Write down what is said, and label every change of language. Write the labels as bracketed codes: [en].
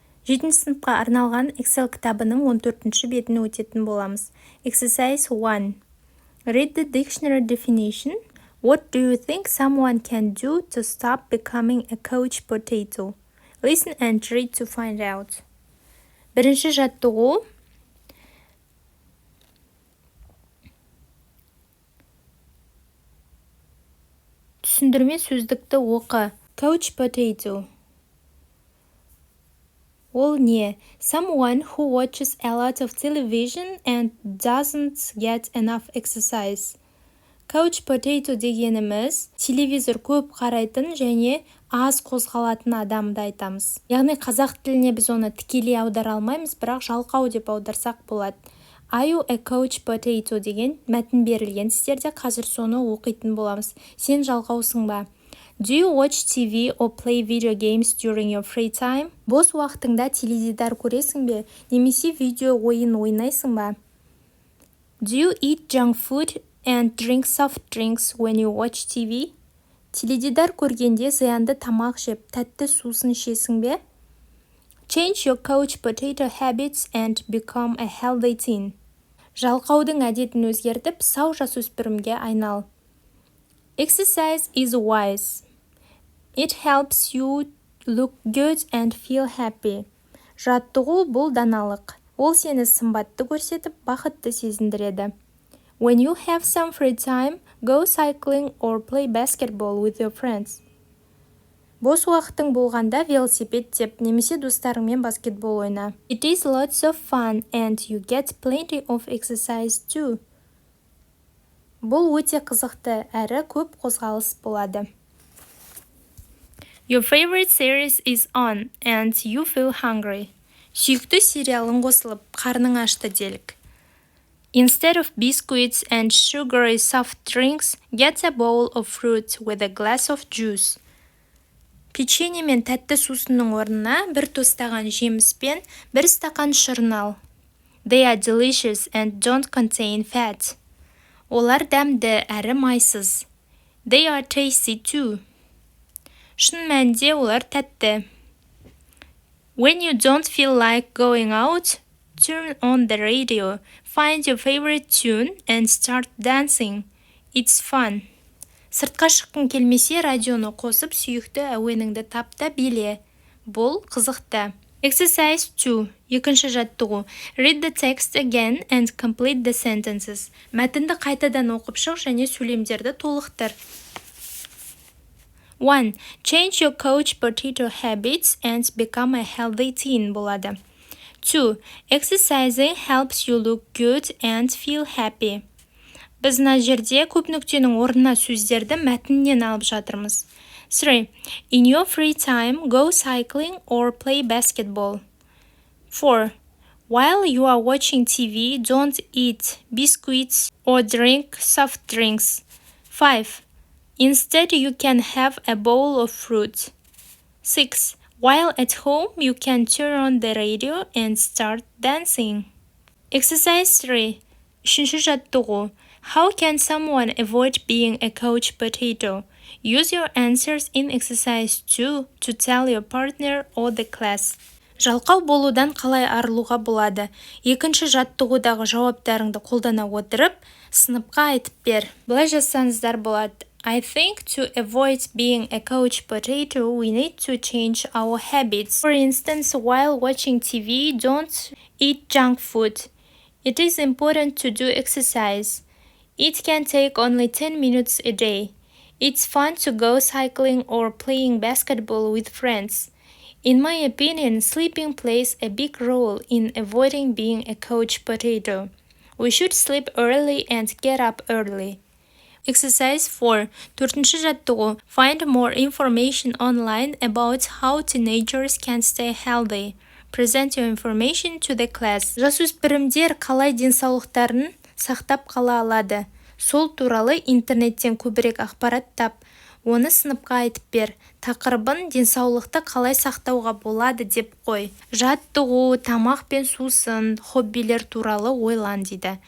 [kk] 7 сыныпқа арналған Excel кітабының 14-ші бетін өтетін боламыз. [en] Exercise 1. Read the dictionary definition. What do you think someone can do to stop becoming a couch potato? Listen and read to find out. [kk] Бірінші жаттығу. Түсіндірме сөздікті оқы. [en] Couch potato. [kk] Ол не? [en] Someone who watches a lot of television and doesn't get enough exercise. [kk] Couch potato дегеніміз телевизор көп қарайтын және аз қозғалатын адамды айтамыз. Яғни қазақ тіліне біз оны тікелей аудара алмаймыз, бірақ жалқау деп аударсақ болады. [en] Are you a couch potato [kk] деген мәтін берілген. Сіздерде қазір соны оқитын боламыз. Сен жалқаусың ба? [en] Do you watch TV or play video games during your free time? [kk] Бос уақытыңда теледидар көресің бе? Немесе видео ойын ойнайсың ба? [en] Do you eat junk food and drink soft drinks when you watch TV? [kk] Теледидар көргенде зиянды тамақ жеп, тәтті сусын ішесің бе? [en] Change your couch potato habits and become a healthy teen. [kk] Жалқаудың әдетін өзгертіп, сау жасөспірімге айнал. [en] Exercise is wise. It helps you look good and feel happy. [kk] Жаттығу бұл даналық. Ол сені сымбатты көрсетіп, бақытты сезіндіреді. [en] When you have some free time, go cycling or play basketball with your friends. [kk] Бос уақытың болғанда велосипед теп, немесе достарыңмен баскетбол ойна. [en] It is lots of fun and you get plenty of exercise too. [kk] Бұл өте қызықты, әрі көп қозғалыс болады. [en] Your favorite series is on and you feel hungry. [kk] Сүйікті сериалың қосылып, қарның ашты делік. [en] Instead of biscuits and sugary soft drinks, get a bowl of fruit with a glass of juice. [kk] Печенье мен тәтті сусынның орнына бір тостаған жеміспен бір стақан шырын ал. [en] They are delicious and don't contain fat. [kk] Олар дәмді әрі майсыз. [en] They are tasty too. [kk] Шын мәнінде олар тәтті. [en] When you don't feel like going out, turn on the radio, find your favorite tune and start dancing. It's fun. [kk] Сыртқа шыққың келмесе, радионы қосып, сүйікті әуеніңді тапта биле. Бұл қызықты. [en] Exercise 2. [kk] Екінші жаттығу. [en] Read the text again and complete the sentences. [kk] Мәтінді қайтадан оқып шық және сөйлемдерді толықтыр. 1. [en] Change your couch potato habits and become a healthy teen [kk] болады. [en] 2. Exercising helps you look good and feel happy. [kk] Біз мына жерде көп нүктенің орнына сөздерді мәтіннен алып жатырмыз. 3. [en] In your free time, go cycling or play basketball. 4. While you are watching TV, don't eat biscuits or drink soft drinks. 5. Instead, you can have a bowl of fruit. 6. While at home, you can turn on the radio and start dancing. Exercise 3. [kk] Үшінші жаттығу. [en] How can someone avoid being a couch potato? Use your answers in exercise 2 to tell your partner or the class. [kk] Жалқау болудан қалай арылуға болады? Екінші жаттығудағы жауаптарыңды қолдана отырып, сыныпқа айтып бер. Былай жазсаңыздар болады. [en] I think to avoid being a couch potato, we need to change our habits. For instance, while watching TV, don't eat junk food. It is important to do exercise. It can take only 10 minutes a day. It's fun to go cycling or playing basketball with friends. In my opinion, sleeping plays a big role in avoiding being a couch potato. We should sleep early and get up early. Exercise 4. [kk] Төртінші жаттығу. [en] Find more information online about how teenagers can stay healthy. Present your information to the class. [kk] Жасөспірімдер қалай денсаулықтарын сақтап қала алады? Сол туралы интернеттен көбірек ақпарат тап. Оны сыныпқа айтып бер. Тақырыбын денсаулықты қалай сақтауға болады деп қой. Жаттығу, тамақ пен сусын, хоббилер туралы ойлан дейді.